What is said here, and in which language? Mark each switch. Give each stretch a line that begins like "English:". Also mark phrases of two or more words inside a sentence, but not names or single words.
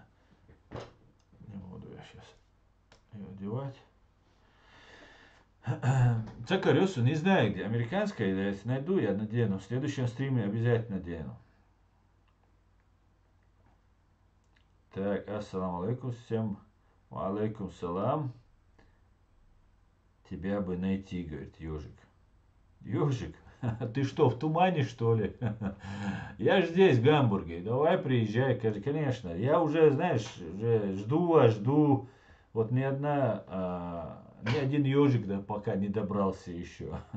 Russian: Не буду я сейчас ее одевать. Цакарёсу не знаю где. Американская, если найду, я надену. В следующем стриме обязательно надену. Так,
Arabic: السلام عليكم
Russian: всем.
Arabic: عليكم سلام.
Russian: Тебя бы найти, говорит Ежик. Ежик? Ты что, в тумане, что ли? Я же здесь, в Гамбурге. Давай приезжай. Конечно. Я уже, знаешь, уже жду. Вот ни один ежик да, пока не добрался еще.